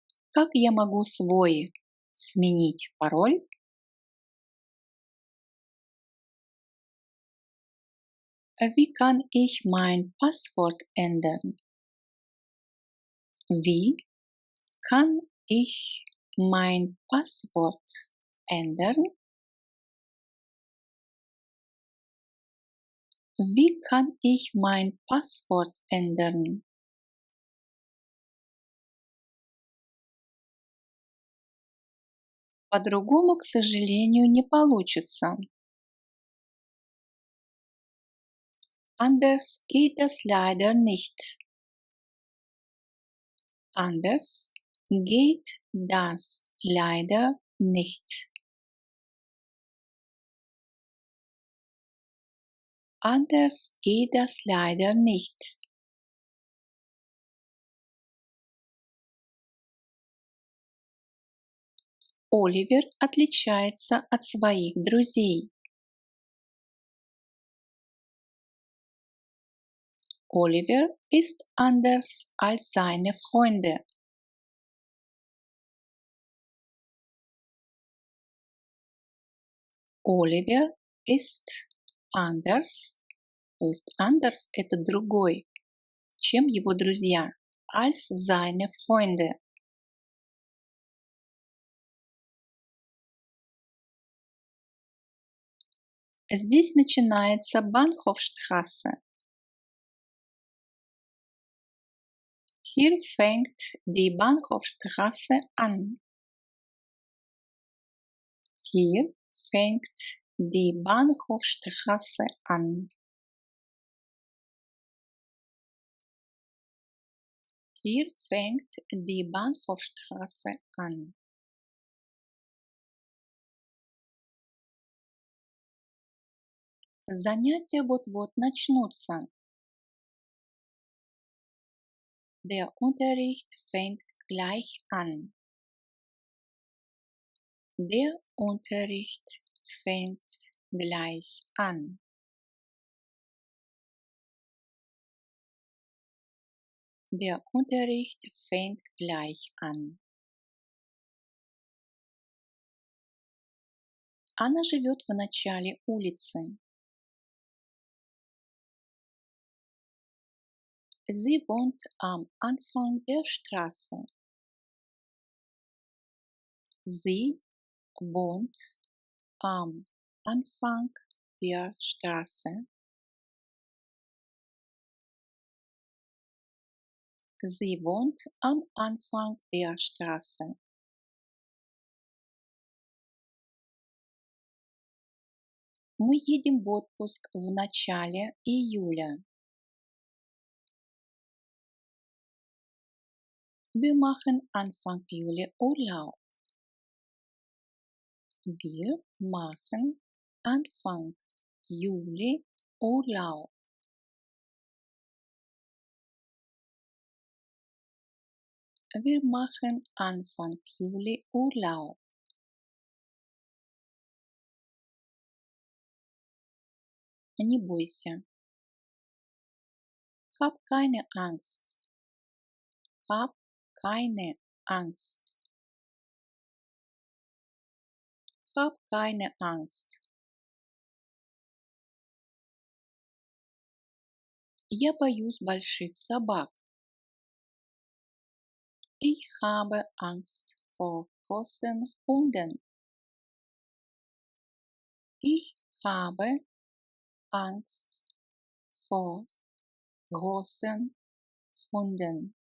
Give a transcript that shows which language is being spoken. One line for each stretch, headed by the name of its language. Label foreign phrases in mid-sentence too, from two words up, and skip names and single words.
Russian: Как я могу свой сменить пароль?
German: Wie kann ich mein Passwort ändern? Wie kann ich mein Passwort ändern? Wie kann ich mein Passwort ändern?
Russian: По-другому, к сожалению, не получится.
German: Anders geht das leider nicht. Anders geht das leider nicht. Anders geht das leider nicht.
Russian: Оливер отличается от своих друзей.
German: Oliver ist anders als seine Freunde. Оливер ist anders,
Russian: то есть anders это другой, чем его друзья,
German: als seine Freunde.
Russian: Здесь начинается Bahnhofstraße.
German: Hier fängt die Bahnhofstraße an. Hier fängt die Bahnhofstraße an. Hier fängt die Bahnhofstraße an.
Russian: Занятия вот-вот начнутся.
German: Der Unterricht fängt gleich an. Der Unterricht fängt gleich an. Der Unterricht fängt gleich an.
Russian: Она живет в начале улицы.
German: Sie wohnt am Anfang der Straße. Sie wohnt am Anfang der Straße. Sie wohnt am Anfang der Straße.
Russian: Мы едем в отпуск в начале июля.
German: Wir machen Anfang Juli Urlaub. Wir machen Anfang Juli Urlaub. Wir machen Anfang Juli Urlaub.
Russian: Не бойся.
German: Hab keine Angst. Hab keine Angst. Hab keine Angst.
Russian: Я боюсь больших собак.
German: Ich habe Angst vor großen Hunden. Ich habe Angst vor großen Hunden.